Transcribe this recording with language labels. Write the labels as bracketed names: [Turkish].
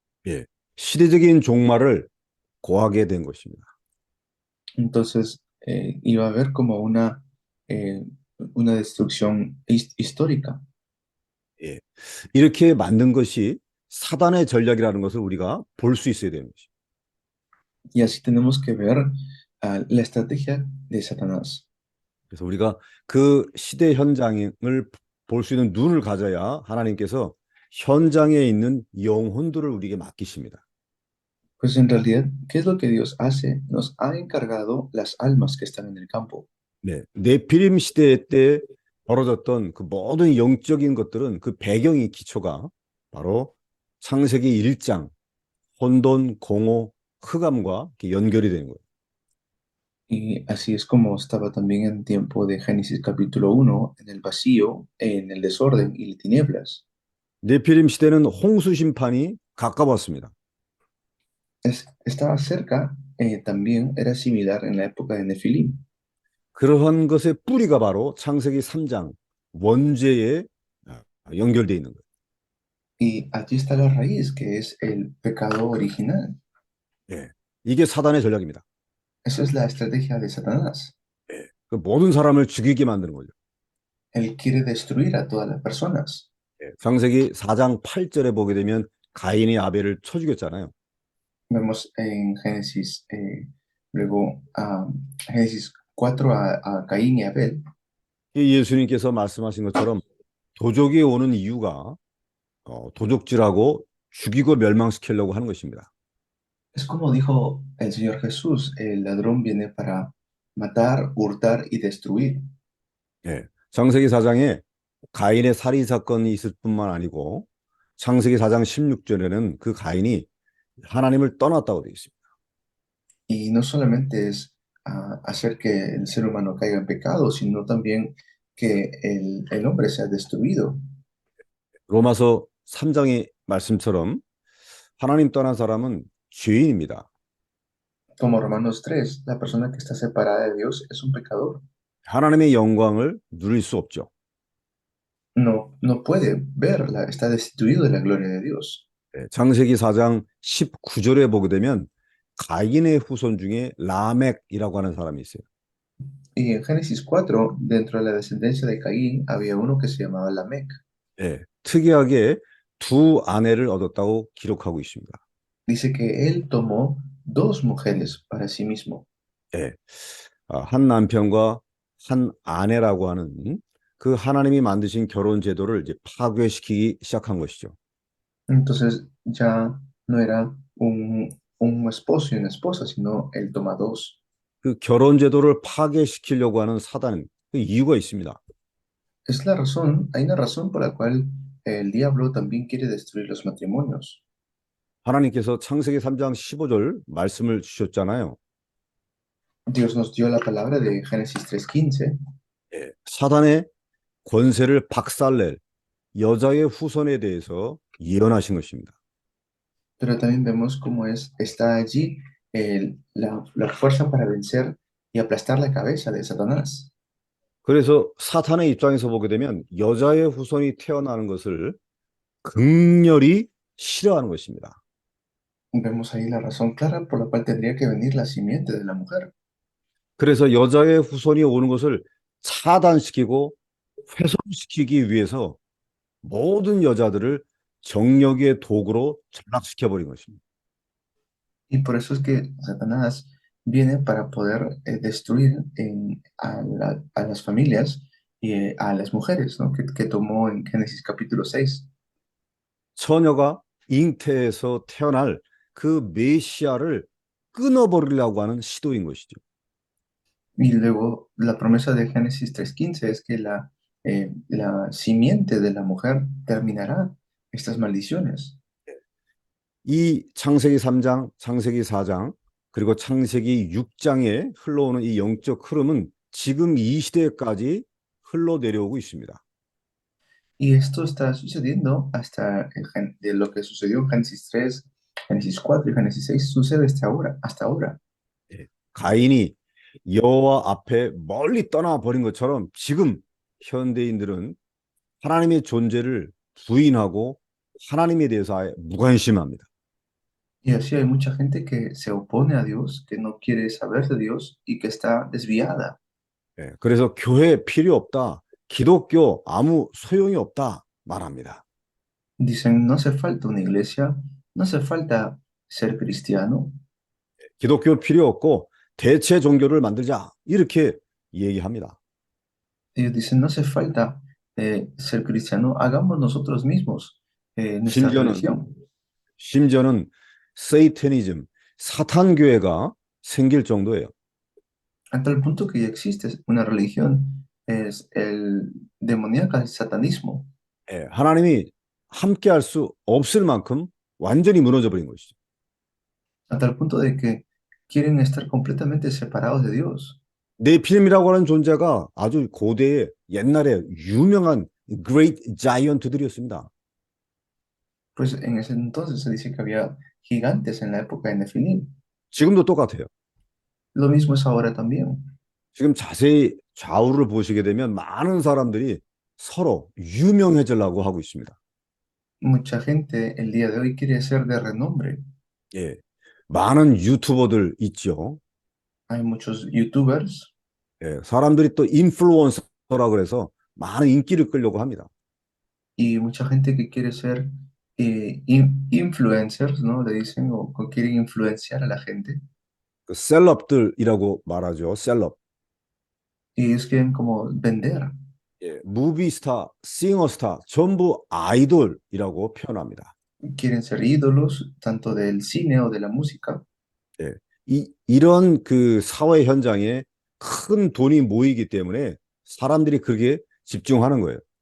[Korean] 예, 시대적인 종말을 고하게 된 것입니다. [Spanish] Entonces iba a haber como una destrucción histórica. [Korean] 예, 이렇게 만든 것이 사단의 전략이라는 것을 우리가 볼 수 있어야 되는 것입니다. [Spanish] Y así tenemos que ver la estrategia de Satanás. [Korean] 그래서 우리가 그 시대 현장을 볼 수 있는 눈을 가져야 하나님께서 현장에 있는 영혼들을 우리에게 맡기십니다. [Spanish] Pues en realidad, ¿qué es lo que Dios hace? Nos ha encargado las almas que están en el campo. [Korean] 네, 네피림 시대 때 벌어졌던 그 모든 영적인 것들은 그 배경이 기초가 바로 창세기 1장 혼돈, 공허, 흑암과 연결이 되는 거예요. [Spanish] Y así es como estaba también en tiempo de Génesis capítulo 1, en el vacío, en el desorden y tinieblas. [Korean] 네피림 시대는 홍수 심판이 가까웠습니다. [Spanish] Estaba cerca, también era similar en la época de Nefilim. [Korean] 그러한 것의 뿌리가 바로 창세기 3장 원죄에 연결되어 있는 거예요. [Spanish] Y allí está la raíz, que es el pecado original. [Korean] 예, 이게 사단의 전략입니다. [Spanish] Esa es la estrategia de Satanás. [Korean] 예, 그 모든 사람을 죽이게 만드는 거죠. [Spanish] Él quiere destruir a todas las personas. [Korean] 예, 창세기 4장 8절에 보게 되면 가인이 아벨을 쳐 죽였잖아요. [Spanish] Vemos en Génesis, luego Génesis 4 a Caín y Abel. [Korean] 예수님께서 말씀하신 것처럼 도적이 오는 이유가 도적질하고 죽이고 멸망시키려고 하는 것입니다. [Spanish] Es como dijo el Señor Jesús, el ladrón viene para matar, hurtar y destruir. [Korean] 예, 창세기 4장에 가인의 살인 사건이 있을 뿐만 아니고 창세기 4장 16절에는 그 가인이 하나님을 떠났다고 되어 있습니다. [Spanish] Y no solamente es hacer que el ser humano caiga en pecado, sino también que el hombre sea destruido. [Korean] 로마서 3장의 말씀처럼 하나님 떠난 사람은 죄인입니다. [Spanish] Como Romanos 3, la persona que está separada de Dios es un pecador. [Korean] 하나님의 영광을 누릴 수 없죠. [Spanish] No puede verla, está destituido de la gloria de Dios. [Korean] 창세기 4장 19절에 보게 되면 가인의 후손 중에 라멕이라고 하는 사람이 있어요. [Spanish] Y en Génesis 4, dentro de la descendencia de Caín, había uno que se llamaba Lamec. [Korean] 특이하게 두 아내를 얻었다고 기록하고 있습니다. [Spanish] Dice que él tomó dos mujeres para sí mismo. [Korean] 한 남편과 한 아내라고 하는 그 하나님이 만드신 결혼 제도를 이제 파괴시키기 시작한 것이죠. [Spanish] Entonces ya no era un esposo y una esposa, sino él toma dos. [Korean] 그 결혼 제도를 파괴시키려고 하는 사단은 그 이유가 있습니다. [Spanish] Es la razón, hay una razón por la cual el diablo también quiere destruir los matrimonios. [Korean] 하나님께서 창세기 3장 15절 말씀을 주셨잖아요. [Spanish] Dios nos dio la palabra de Génesis 3:15, [Korean] 사단의 권세를 박살낼 여자의 후손에 대해서 예언하신 것입니다. [Spanish] pero también vemos cómo está allí la fuerza para vencer y aplastar la cabeza de Satanás. [Korean] 그래서 사탄의 입장에서 보게 되면 여자의 후손이 태어나는 것을 극렬히 싫어하는 것입니다. [Spanish] Vemos ahí la razón clara por la cual tendría que venir la simiente de la mujer. [Korean] 그래서 여자의 후손이 오는 것을 차단시키고 훼손시키기 위해서 모든 여자들을 정력의 도구로 전락시켜버린 것입니다. [Spanish] Y por eso es que Satanás viene para poder destruir a las familias y a las mujeres, ¿no? que tomó en Génesis capítulo 6. [Korean] 처녀가 잉태에서 태어날 그 메시아를 끊어버리려고 하는 시도인 것이죠. [Spanish] Y luego la promesa de Génesis 3:15 es que la simiente de la mujer terminará estas maldiciones. [Korean] 이 창세기 3장, 창세기 4장, 그리고 창세기 6장에 흘러오는 이 영적 흐름은 지금 이 시대까지 흘러내려오고 있습니다. [Spanish] Y esto está sucediendo de lo que sucedió en Génesis 3, Génesis 4 y Génesis 6, sucede hasta ahora. [Korean] 가인이 여호와 앞에 멀리 떠나버린 것처럼 지금 현대인들은 하나님의 존재를 부인하고 하나님에 대해서 아예 무관심합니다. [Spanish] Y así hay mucha gente que se opone a Dios, que no quiere saber de Dios y que está desviada. [Korean] 그래서 교회 필요 없다. 기독교 아무 소용이 없다 말합니다. [Spanish] Dicen, no hace falta una iglesia, no hace falta ser cristiano, [Korean] 기독교 필요 없고 대체 종교를 만들자 이렇게 얘기합니다. [Spanish] ellos dicen, no hace falta ser cristiano, hagamos nosotros mismos nuestra religión. [Korean] 심지어는 세이타니즘, 사탄 교회가 생길 정도예요. [Spanish] A tal punto que ya existe una religión, es el demoníaca, el satanismo. [Korean] 하나님이 함께할 수 없을 만큼 완전히 무너져 버린 것이죠. [Spanish] A tal punto de que quieren estar completamente separados de Dios. [Korean] 네피림이라고 하는 존재가 아주 고대의 옛날에 유명한 [English] great giant [Korean] 들이었습니다. [Spanish] Pues en ese entonces se dice que había gigantes en la época de Nefilim. [Korean] 지금도 똑같아요. [Spanish] Lo mismo es ahora también. [Korean] 지금 자세히 좌우를 보시게 되면 많은 사람들이 서로 유명해지려고 하고 있습니다. [Spanish] Mucha gente el día de hoy quiere ser de renombre. [Korean] 많은 유튜버들 있죠. [Spanish] Hay muchos youtubers. [Korean] 사람들이 또 인플루언서라 그래서 많은 인기를 끌려고 합니다. [Spanish] Y mucha gente que quiere ser influencers, ¿no? Le dicen, o quieren influenciar a la gente. [Korean] 그 셀럽들이라고 말하죠. 셀럽. [Spanish] Y ellos quieren como vender. [Korean] 무비스타, 싱어스타 전부 아이돌이라고 표현합니다. [Spanish] Quieren ser ídolos, tanto del cine o de la música. [Korean] 이런 그 사회 현장에 큰 돈이 모이기 때문에 사람들이 그게 집중하는 거예요.